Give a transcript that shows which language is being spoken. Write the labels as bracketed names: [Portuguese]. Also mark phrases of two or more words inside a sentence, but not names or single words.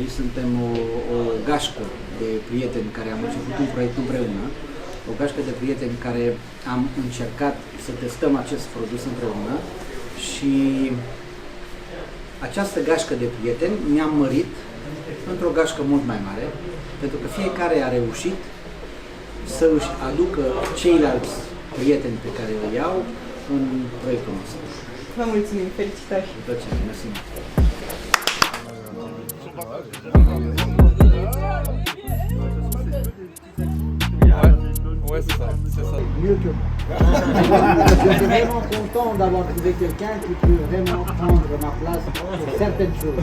[Romanian] Suntem o gașcă de prieteni care am început un proiect împreună, o gașcă de prieteni care am încercat să testăm acest produs împreună și această gașcă de prieteni ne-am mărit într-o gașcă mult mai mare, pentru că fiecare a reușit să își aducă ceilalți prieteni pe care îi iau în proiectul nostru. Vă mulțumim, felicitări! Cu plăcere, mersi mult! [French] Ouais, c'est ça, c'est ça. Mieux que moi. Je suis vraiment content d'avoir trouvé quelqu'un qui peut vraiment prendre ma place sur certaines choses.